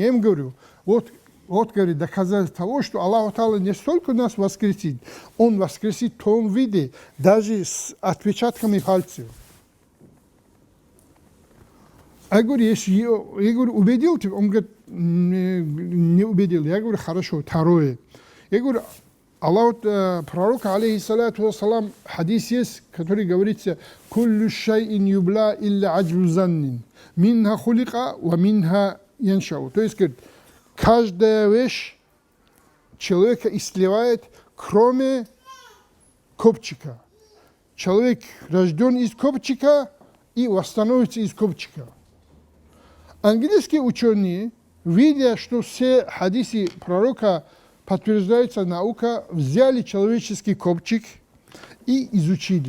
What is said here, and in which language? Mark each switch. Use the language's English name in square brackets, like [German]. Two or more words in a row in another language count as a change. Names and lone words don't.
[Russian] Я им говорю, вот говорит, доказательство того, что Аллах Та'ала не столько нас воскресит, Он воскресит в том виде, даже с отпечатками пальцев. Я говорю, убедил ты? Он говорит, не убедил. Я говорю, хорошо, второе. Я говорю, пророк, [Arabic] عليه الصلاة والسلام, [Russian] хадис есть, который говорится, [Arabic] «كل شيء يبلى إلا عجب الذنب منها خلق ومنها ينشأ». [Russian] То есть, говорит, каждая вещь человека истлевает, кроме копчика. Человек рожден из копчика и восстановится из копчика. Английские ученые, видя, что все хадисы пророка подтверждается наука, взяли человеческий копчик и изучили.